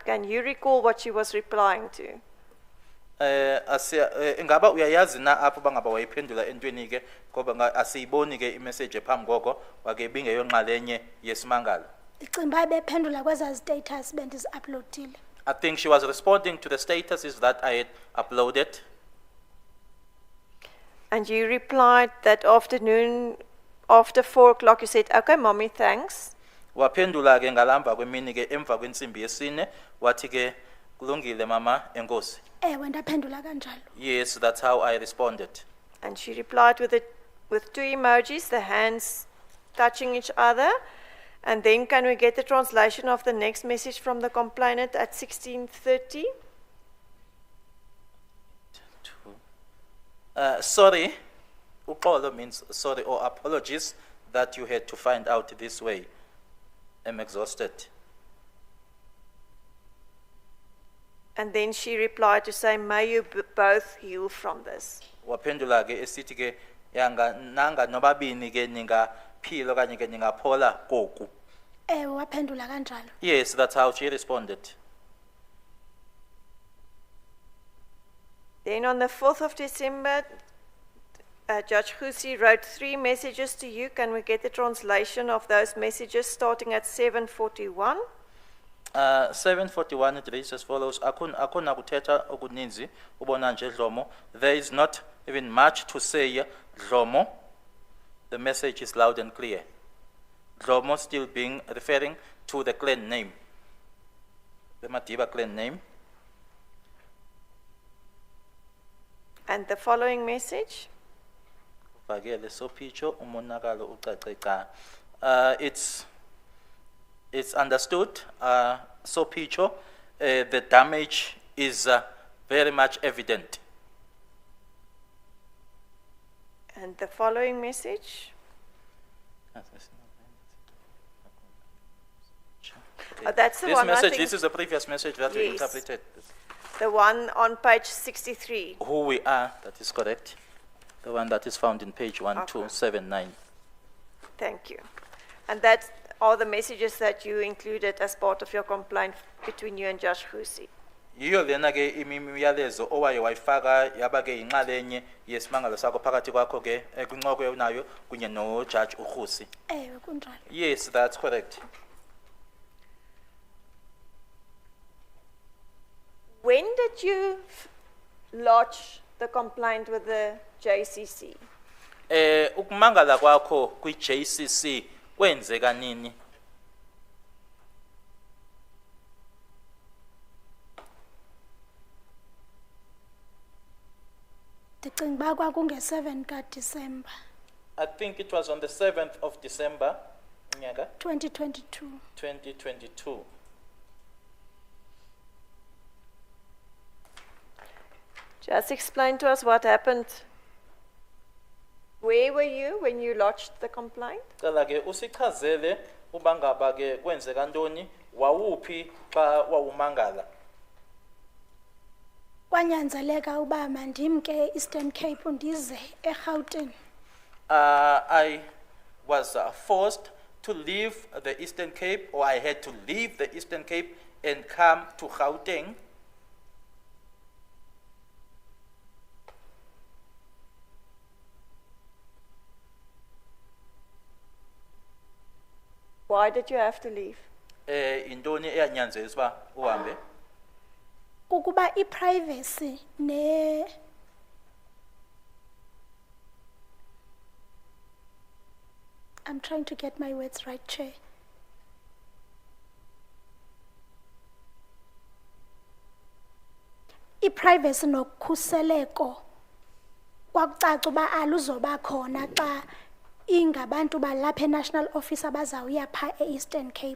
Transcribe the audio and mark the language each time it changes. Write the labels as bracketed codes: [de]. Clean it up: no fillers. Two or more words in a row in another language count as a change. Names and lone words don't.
[en] Can you recall what she was replying to? [xh] Ingaba uyayazi na apho bangaba wayiphendula entweni ke ngoba asiyiboni ke imessage phambi koko wake bingeyonxalenye yesimangalo. Icimba bephendula kweza status bendizi-uploadile. [en] I think she was responding to the statuses that I had uploaded. And you replied that afternoon after 4 o'clock you said, okay, mommy, thanks. [xh] Waphendula ke ngalamba kwemini ke emva kwensimbi yesine wathi ke kulungile mama enkosi. Ewe ndaphendula kanjalo. [en] Yes, that's how I responded. And she replied with 2 emojis, the hands touching each other. And then can we get the translation of the next message from the complainant at 16:30? Sorry, uxolo means sorry or apologies that you had to find out this way. I'm exhausted. And then she replied to say, may you both heal from this. [xh] Waphendula ke esithi ke yanga nanga nobabini ke ningaphila kanye ke ningaphola koku. Ewe waphendula kanjalo. [en] Yes, that's how she responded. Then on the 4th of December, Judge Husi wrote 3 messages to you. Can we get the translation of those messages starting at 7:41? 7:41 it reads as follows. [xh] Akuna kuthetha okuninzi ubona nje Dlomo. [en] There is not even much to say Dlomo. The message is loud and clear. Dlomo still being referring to the clan name. The Madiba clan name. And the following message? [xh] Fakele sophicho umonakalo ucace cha. [en] It's understood, sophicho, the damage is very much evident. And the following message? Oh, that's the This one I message, think- this is the previous message that we Yes. interpreted. The one on page 63. Who we are, that is correct. The one that is found in page 1279. Thank you. And that's all the messages that you included as part of your complaint between you and Judge Husi. [xh] Yiyo lena ke imiyalezo owaye wayifaka yaba ke inxalenye yesimangalo sakho phakathi kwakho ke kwinqoko unayo kunye no Judge uKhusi. Ewe kunjalo. [en] Yes, that's correct. When did you lodge the complaint with the JCC? [xh] Ukumangala kwakho kwi JCC kwenzeka nini? Ndicinga uba kwakunge-7 kaDisemba [en] I think it was on the 7th of December, nyaka 2022. 2022. Just explain to us what happened. Where were you when you lodged the complaint? [xh] Cela ke usichazele ubangaba ke kwenzeka ntoni wawuphi xa wawumangala. Kwanyanzeleka uba mandimke Eastern Cape ndize eGauteng. [en] I was forced to leave the Eastern Cape, or I had to leave the Eastern Cape and come to Gauteng. Why did you have to leave? [xh] Intoni eyanyanzelisa uba uhambe? Kukuba iprivacy ne [en] I'm trying to get my words right, Chair. [xh] Iprivacy nokhuseleko kwakucaca uba aluzoba khona xa ingabantu balapha eNational Office abazawuya pha eEastern Cape.